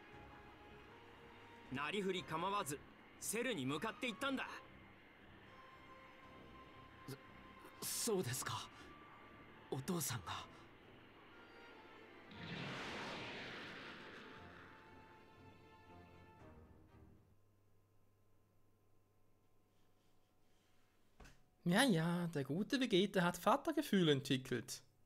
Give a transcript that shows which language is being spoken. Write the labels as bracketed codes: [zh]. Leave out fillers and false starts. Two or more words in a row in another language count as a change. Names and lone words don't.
[ja] なりふり構わずセルに向かっていったんだ。そうですか、お父さんが。 [de] Ja, ja, der gute Vegeta hat Vatergefühle entwickelt.